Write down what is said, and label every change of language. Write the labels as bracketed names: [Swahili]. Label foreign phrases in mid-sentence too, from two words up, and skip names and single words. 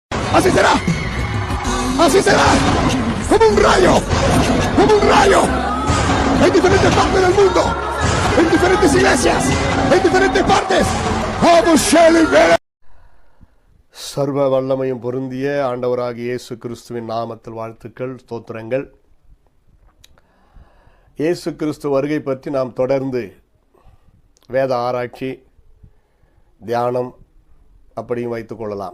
[Spanish] Así será. Así será. Como un rayo. Como un rayo. En diferentes partes del mundo. En diferentes iglesias. En diferentes partes. [Tamil] சர்வ வல்லமையும் பொருந்திய ஆண்டவராகிய இயேசு கிறிஸ்துவின் நாமத்தில் வாழ்த்துக்கள், ஸ்தோத்திரங்கள். இயேசு கிறிஸ்து வருகை பற்றி நாம் தொடர்ந்து வேத ஆராய்ச்சி, தியானம் அப்படியும் வைத்துக்கொள்ளலாம்.